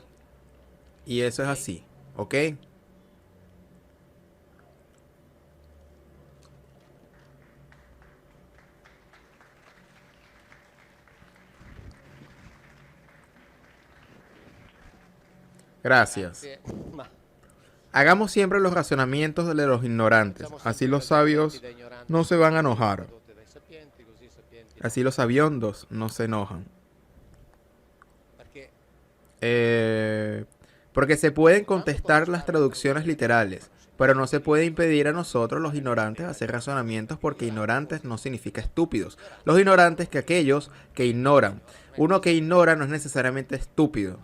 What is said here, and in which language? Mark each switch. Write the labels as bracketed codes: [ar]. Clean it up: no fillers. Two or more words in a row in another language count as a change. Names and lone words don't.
[es] Y eso es así, ¿ok? Gracias. [it] Ma [es] Hagamos siempre los razonamientos de los ignorantes. [it] facciamo [es] Así [it] sempre i [es] los sabios [it] ragionamenti da ignoranti [es] no se van a [it] sulle cose [es] enojar. [it] prodotte dai sapienti, così i sapienti [es] Así los sabiondos no se enojan. [it] perché [es] Porque se pueden contestar las traducciones literales, pero no se puede impedir a nosotros los ignorantes hacer razonamientos, porque ignorantes no significa estúpidos. Los ignorantes que aquellos que ignoran. Uno que ignora no es necesariamente estúpido.